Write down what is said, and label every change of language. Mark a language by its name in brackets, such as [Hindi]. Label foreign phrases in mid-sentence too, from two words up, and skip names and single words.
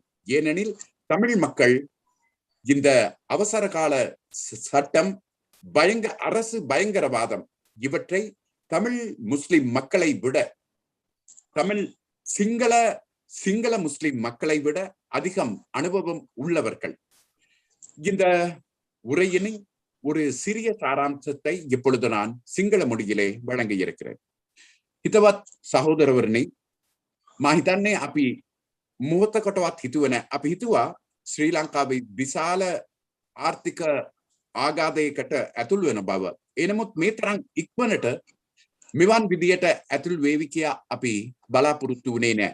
[Tamil] ஏனெனில் தமிழ் மக்கள் இந்த அவசர கால சட்டம் அரசு பயங்கரவாதம் இவற்றை தமிழ் முஸ்லிம் மக்களை விட தமிழ் சிங்கள முஸ்லிம் மக்களை விட அதிகம் அனுபவம் உள்ளவர்கள். இந்த உரையினை ஒரு சிறிய சாராம்சத்தை இப்பொழுது நான் சிங்கள மொழியிலே வழங்க இருக்கிறேன். [Sinhala] හිතවත් සහෝදරවරණි, මා හිතන්නේ අපි මොහොතකටවත් හිතුවේ නැහැ. අපි හිතුවා ශ්‍රී ලංකාවේ විශාල ආර්ථික ආඝාතයකට ඇතුල් වෙන බව. එනමුත් මේ තරම් ඉක්මනට මෙවන් විදියට ඇතුල් වේවි කියා අපි බලාපොරොත්තු වුණේ නැහැ.